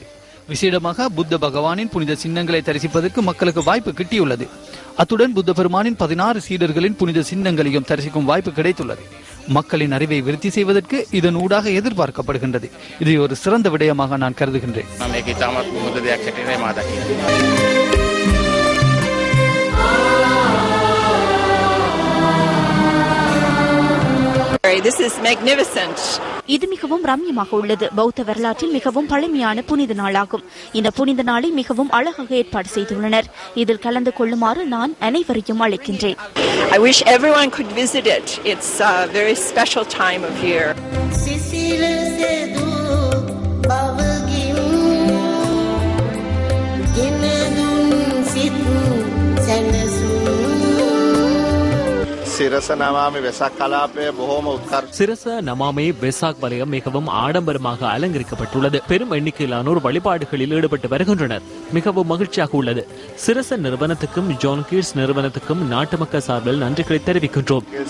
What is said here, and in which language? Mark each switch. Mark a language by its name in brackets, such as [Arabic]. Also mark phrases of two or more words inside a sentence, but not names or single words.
[Tamil] விசேடமாக புத்த பகவானின் புனித சின்னங்களை தரிசிப்பதற்கு மக்களுக்கு வாய்ப்பு கிட்டியுள்ளது. அத்துடன் புத்த பெருமானின் 16 சீடர்களின் புனித சின்னங்களையும் தரிசிக்கும் வாய்ப்பு கிடைத்துள்ளது. மக்களின் அறிவை விருத்தி செய்வதற்கு இதன் ஊடாக எதிர்பார்க்கப்படுகின்றது. இதை ஒரு சிறந்த விடயமாக நான் கருதுகின்றேன். [English] This is magnificent. [Tamil] இது மிகவும் ரம்யமாக உள்ளது. பௌத்த வரலாற்றில் மிகவும் பழமையான புனித நாளாகும். இந்த புனித நாளை மிகவும் அழகாக ஏற்பாடு செய்துள்ளனர். இதில் கலந்து கொள்ளுமாறு நான் அனைவரையும் அழைக்கின்றேன். [English] I wish everyone could visit it. It's a very special time of year. [Sinhala] සිරස නමාමි වෙසක් කලාපේ බොහොම උත්කර්ෂ [Tamil] சிரச நமாமி வெசாக் வலயம் மிகவும் ஆடம்பரமாக அலங்கரிக்கப்பட்டுள்ளது. பெரும் எண்ணிக்கையிலானோர் வழிபாடுகளில் ஈடுபட்டு வருகின்றனர். மிகவும் மகிழ்ச்சியாக உள்ளது. சிரச நிறுவனத்துக்கும் ஜான் கீட்ஸ் நிறுவனத்துக்கும் நாட்டு மக்கள் சார்பில் நன்றிகளை தெரிவிக்கின்றோம்.